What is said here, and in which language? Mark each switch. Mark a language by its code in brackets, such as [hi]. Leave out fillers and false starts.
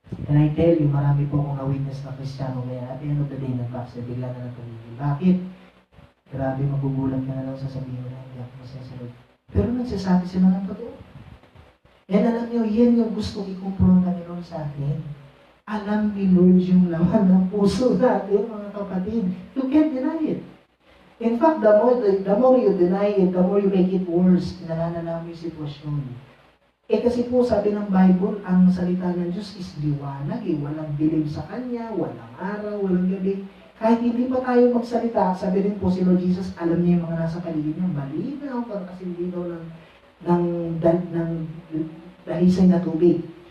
[en] And I tell you, [tl] marami po akong na-witness na Kristiyano ngayon. [en] At the end of the day, [tl] nag-backslide, bigla na lang tumigil. Bakit? Grabe, magugulat ka na lang sasabihin mo na hindi ako masaya sa Lord. Pero nagsasabi sila ng totoo. And alam niyo, yan yung gustong ikumpronta ni Lord sa atin. Alam ni Lord yung laman ng puso natin, mga kapatid. [en] You can't deny it. In fact, the more you deny it, the more you make it worse. [tl] Nalalala mo yung sitwasyon. Kasi po sabi ng Bible, ang salita ng Diyos is liwanag. Walang dilim sa Kanya, walang araw, walang gabi. Kahit hindi pa tayo magsalita, sabi rin po si Lord Jesus, alam niya yung mga nasa paligid niya, malinaw, kasi daw ng dahisay na tubig.